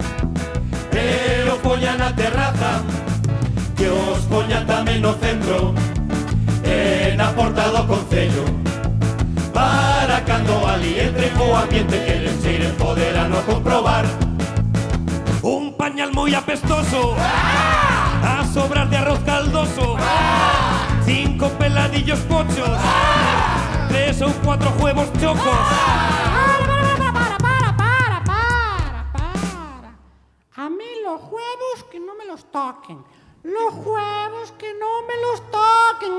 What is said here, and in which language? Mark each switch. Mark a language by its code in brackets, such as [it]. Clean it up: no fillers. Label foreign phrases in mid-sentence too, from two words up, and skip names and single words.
[gl] que os poña na terraza, que os poña tamén no centro e na porta do Concello, para cando ali entre o ambiente que les cheire poderán o comprobar. Un pañal moi apestoso, a sobras de arroz caldoso, 5 peladillos pochos, 3 ou 4 huevos chocos. [es] Para. A mí los huevos que no me los toquen. Los huevos que no me los toquen,